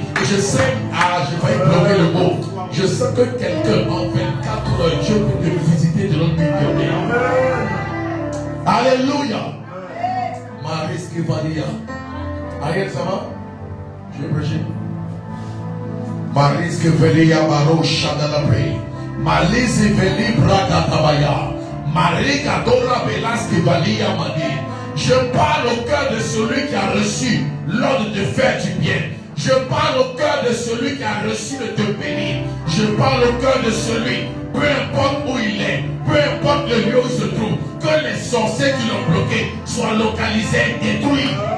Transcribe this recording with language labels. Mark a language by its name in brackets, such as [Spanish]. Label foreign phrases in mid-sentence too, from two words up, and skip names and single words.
[French] Et je sais, j'ai failli bloquer le mot. Je sens que quelqu'un en 24 heures, Dieu peut te visiter de l'autre millionnaire. Alléluia. Marie Skevalia. Ariel, ça va? Je vais prêcher. Marie Skevalia, Baro Shadalabre. Malise Veli Bragatabaya. Marie Kadora Velaskevalia Madi. Je parle au cœur de celui qui a reçu l'ordre de faire du bien. Je parle au cœur de celui qui a reçu de te bénir. Je parle au cœur de celui, peu importe où il est, peu importe le lieu où il se trouve, que les sorciers qui l'ont bloqué soient localisés et détruits.